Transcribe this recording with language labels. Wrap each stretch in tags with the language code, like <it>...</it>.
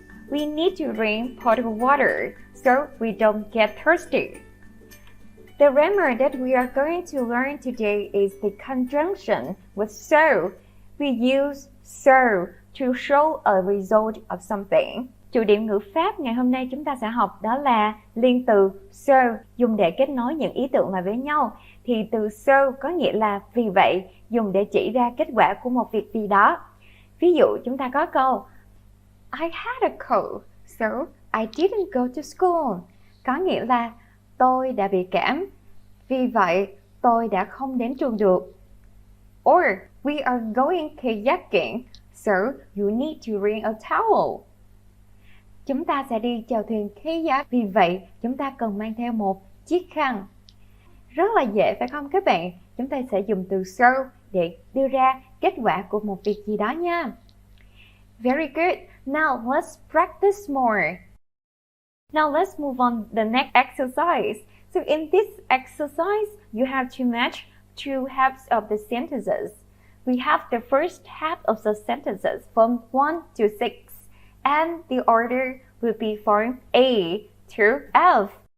<en>We need to bring bottled water so we don't get thirsty. The grammar that we are going to learn today is the conjunction with so. We use so to show a result of something.</en> <vi>Chủ điểm ngữ pháp ngày hôm nay chúng ta sẽ học đó là liên từ so dùng để kết nối những ý tưởng lại với nhau. Thì từ so có nghĩa là vì vậy, dùng để chỉ ra kết quả của một việc gì đó. Ví dụ chúng ta có câu</vi> <en>I had a cold, so I didn't go to school.</en> <vi>Có nghĩa là tôi đã bị cảm, vì vậy tôi đã không đến trường được.</vi> <en>Or we are going kayaking, so you need to bring a towel.</en> <vi>Chúng ta sẽ đi chèo thuyền kayak, vì vậy chúng ta cần mang theo một chiếc khăn. Rất là dễ phải không các bạn? Chúng ta sẽ dùng từ so để đưa ra kết quả của một việc gì đó nha.</vi> <en>Very good. Now let's practice more. Now let's move on the next exercise. So in this exercise, you have to match 2 halves of the sentences. We have the first half of the sentences from 1 to 6, and the order will be from A to F.</en>